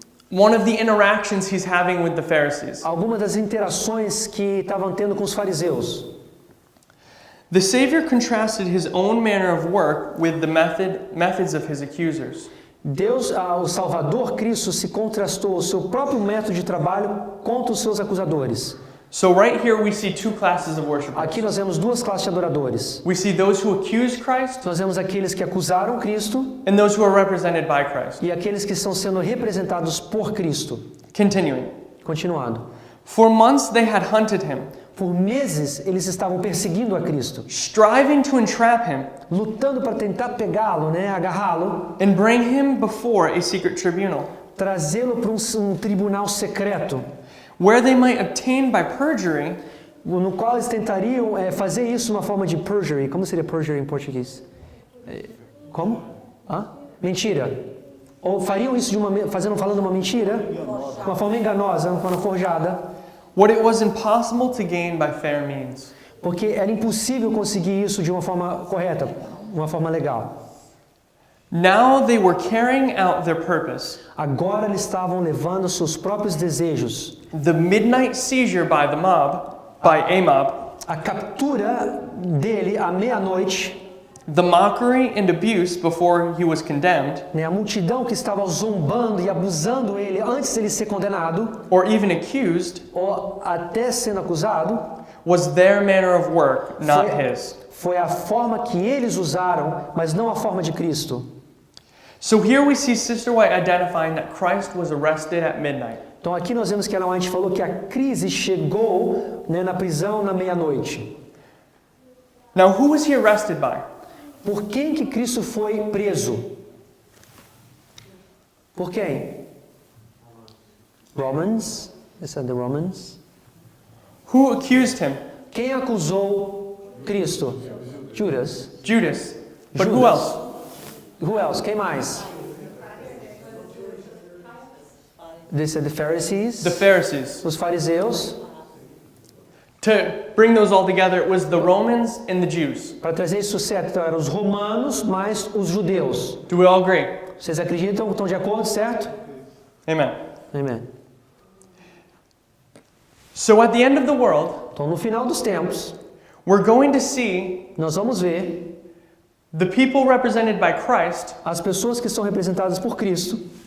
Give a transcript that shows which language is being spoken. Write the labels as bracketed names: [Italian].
[English] one of the interactions he's having with the Pharisees. [Portuguese] algumas das interações que estavam tendo com os fariseus. [English] The Savior contrasted his own manner of work with the methods of his accusers. [Portuguese] Deus, o Salvador Cristo, se contrastou o seu próprio método de trabalho contra os seus acusadores. [English] So right here we see two classes of worshipers. [Portuguese] Aqui nós vemos duas classes de adoradores. [English] We see those who accuse Christ [Portuguese] Nós vemos aqueles que acusaram Cristo [English] and those who are represented by Christ. [Portuguese] e aqueles que estão sendo representados por Cristo. [English] Continuing. [Portuguese] Continuando. [English] For months they had hunted him, [Portuguese] Por meses eles estavam perseguindo a Cristo, [English] striving to entrap him [Portuguese] lutando para tentar pegá-lo, agarrá-lo, [English] and bring him before a secret tribunal, [Portuguese] trazê-lo para um tribunal secreto, [English] where they might obtain by perjury [Portuguese] no qual eles tentariam fazer isso uma forma de perjury. Como seria perjury em português? Como? Mentira. Ou fariam isso falando uma mentira, uma forma enganosa, uma forma forjada, [English] what it was impossible to gain by fair means. [Portuguese] porque era impossível conseguir isso de uma forma correta, uma forma legal. [English] Now they were carrying out their purpose. [Portuguese] Agora eles estavam levando seus próprios desejos. [English] The midnight seizure by a mob, [Portuguese] A captura dele à meia-noite, [English] the mockery and abuse before he was condemned, [Portuguese] a multidão que estava zombando e abusando ele antes dele ser condenado, [English] or even accused, [Portuguese] ou até sendo acusado, [English] was their manner of work, not his. [Portuguese] foi a forma que eles usaram, mas não a forma de Cristo. [English] So here we see Sister White identifying that Christ was arrested at midnight. [Portuguese] Então aqui nós vemos que Ellen White falou que a crise chegou na prisão na meia-noite. [English] Now who was he arrested by? [Portuguese] Por quem que Cristo foi preso? Por quem? [English] Romans. Is that the Romans? Who accused him? [Portuguese] Quem acusou Cristo? Judas. [English] Judas. But who [Portuguese] Judas. [English] else? Who else? [Portuguese] Quem mais? [English] They said the Pharisees. The Pharisees. [Portuguese] Os fariseus. [English] To bring those all together, it was the Romans and the Jews. [Portuguese] Para trazer isso certo, então eram os romanos mais os judeus. [English] Do we all agree? [Portuguese] Vocês acreditam? Estão de acordo, certo? [English] Amen. [Portuguese] Amém. [English] So at the end of the world, [Portuguese] Então no final dos tempos, [English] we're going to see [Portuguese] nós vamos ver [English] the people represented by Christ [Portuguese] as pessoas que são representadas por Cristo